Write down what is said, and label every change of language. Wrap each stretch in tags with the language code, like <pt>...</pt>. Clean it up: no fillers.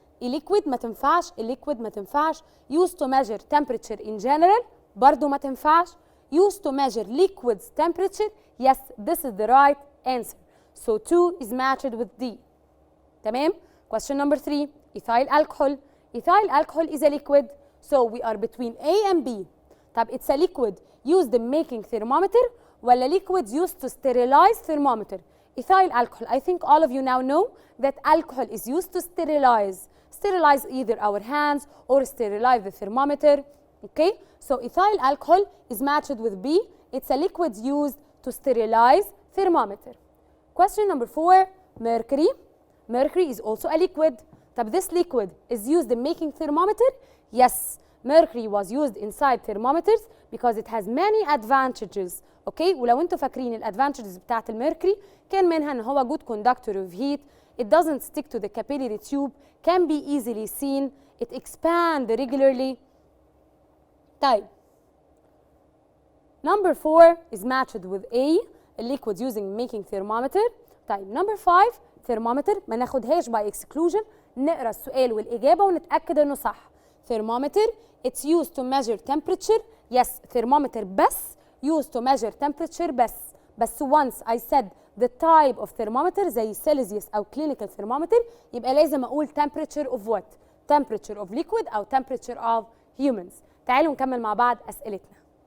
<ar>liquid ما تنفعش. liquid ما تنفعش.</ar> <en>used to measure temperature in general</en> <ar>برضو ما تنفعش.</ar> <en>used to measure liquids temperature. Yes, this is the right answer. So 2 is matched with D.</en> <ar>تمام.</ar> <en>Question number 3 ethyl alcohol. Ethyl alcohol is a liquid. So we are between A and B. طب it's a liquid used in making thermometer ولا liquid used to sterilize thermometer. Ethyl alcohol. I think all of you now know that alcohol is used to sterilize either our hands or sterilize the thermometer. Okay, so ethyl alcohol is matched with B. It's a liquid used to sterilize thermometer. Question number 4 mercury. Mercury is also a liquid. طب this liquid is used in making thermometer. Yes, mercury was used inside thermometers because it has many advantages.</en> <ar>Okay, ولو انتوا فاكرين الادفانتجز بتاعت الميركوري كان منها ان هو</ar> <en>good conductor of heat. It doesn't stick to the capillary tube, can be easily seen, it expands regularly. طيب number 4 is matched with A, a liquid using making thermometer. طيب number 5 thermometer</en> <ar>ما ناخدهاش</ar> <en>by exclusion.</en> <ar>نقرا السؤال والإجابة ونتأكد إنه صح.</ar> <en>thermometer it's used to measure temperature. Yes, thermometer بس used to measure temperature بس once I said the type of thermometer زي Celsius أو clinical thermometer يبقى لازم أقول temperature of what? Temperature of liquid أو temperature of humans.</en> <ar>تعالوا نكمل مع بعض أسئلتنا.</ar>